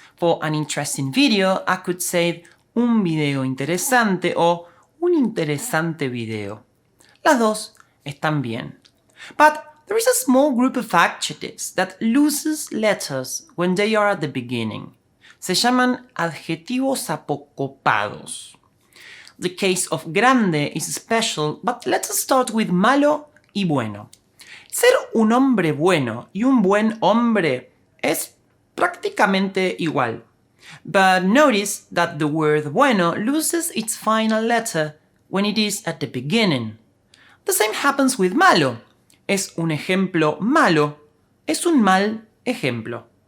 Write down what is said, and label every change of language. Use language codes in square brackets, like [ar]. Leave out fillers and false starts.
[en] For an interesting video, I could say [es] un video interesante o un interesante video. Las dos están bien. [en] But there is a small group of adjectives that loses letters when they are at the beginning. [es] Se llaman adjetivos apocopados. [en] The case of grande is special, but let's start with malo y bueno. [es] Ser un hombre bueno y un buen hombre es prácticamente igual. [en] But notice that the word bueno loses its final letter when it is at the beginning. The same happens with malo. [es] Es un ejemplo malo, es un mal ejemplo.